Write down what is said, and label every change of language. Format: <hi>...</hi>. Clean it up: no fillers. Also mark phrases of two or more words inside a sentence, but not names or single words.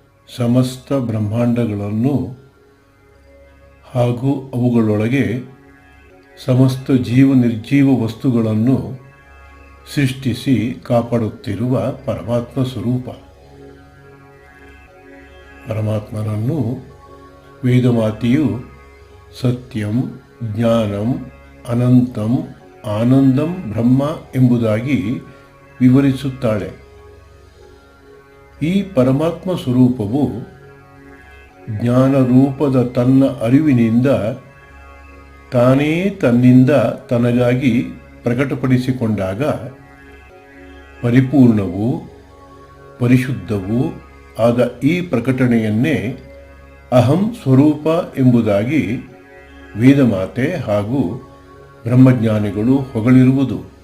<kn>ಸಮಸ್ತ ಬ್ರಹ್ಮಾಂಡಗಳನ್ನು ಹಾಗೂ ಅವುಗಳೊಳಗೆ ಸಮಸ್ತ ನಿರ್ಜೀವ ವಸ್ತುಗಳನ್ನು ಸೃಷ್ಟಿಸಿ ಕಾಪಾಡುತ್ತಿರುವ ಪರಮಾತ್ಮ ಸ್ವರೂಪ. ಪರಮಾತ್ಮನನ್ನು ವೇದಮಾತೆಯು</kn> <sa>ಸತ್ಯಂ, ಜ್ಞಾನಂ, ಅನಂತಂ, ಆನಂದಂ ಬ್ರಹ್ಮ</sa> <kn>ಎಂಬುದಾಗಿ ವಿವರಿಸುತ್ತಾಳೆ. ಈ ಪರಮಾತ್ಮ ಸ್ವರೂಪವು ಜ್ಞಾನರೂಪದ ತನ್ನ ಅರಿವಿನಿಂದ ತಾನೇ ತನ್ನಿಂದ ತನಗಾಗಿ ಪ್ರಕಟಪಡಿಸಿಕೊಂಡಾಗ ಪರಿಪೂರ್ಣವೂ ಪರಿಶುದ್ಧವೂ ಆದ ಈ ಪ್ರಕಟಣೆಯನ್ನೇ ಅಹಂ ಸ್ವರೂಪ ಎಂಬುದಾಗಿ ವೇದಮಾತೆ ಹಾಗೂ ಬ್ರಹ್ಮಜ್ಞಾನಿಗಳು ಹೊಗಳಿರುವುದು.</kn>